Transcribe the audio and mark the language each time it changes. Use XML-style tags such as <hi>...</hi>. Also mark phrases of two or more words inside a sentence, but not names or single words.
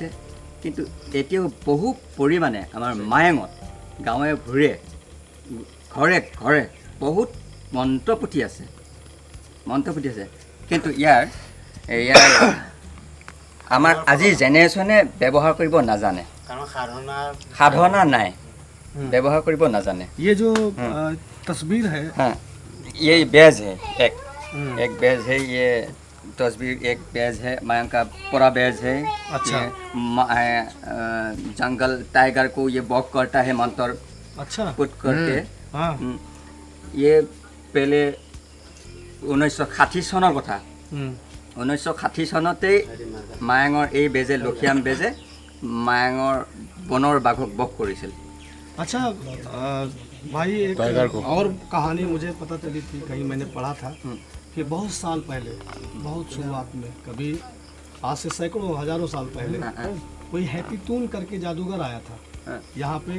<as>কিন্তু এতিয়াও বহু পৰিমাণে আমাৰ মায়ঙত গাঁৱে ভূঞে ঘৰে ঘৰে বহুত মন্ত্ৰপুথি আছে, কিন্তু ইয়াৰ আমাৰ আজিৰ জেনেৰেশ্যনে ব্যৱহাৰ কৰিব নাজানে, সাধনা নাই, ব্যৱহাৰ কৰিব নাজানে।</as> <hi>ये जो तस्वीर है, हाँ, ये बैज है, एक बैज है, ये तस्वीर एक बैज है, मयंक का पूरा बैज है। अच्छा। जंगल टाइगर को ये वॉक करता है मंत्र अच्छा, पुट करके। हाँ, ये पहले</hi> <as>1960 চনৰ কথা। हम्म, 1960 চনতেই মায়ঙৰ এই বেজে লখিয়াম বেজে মায়ঙৰ বনৰ বাঘক বশ কৰিছিল।</as> <hi>अच्छा। भाई एक और कहानी मुझे पता चली थी, कहीं मैंने पढ़ा था कि बहुत साल पहले, बहुत शुरुआत में, कभी आज से सैकड़ों हजारों साल पहले, कोई हैप्पीतून करके जादूगर आया था यहाँ पे।</hi>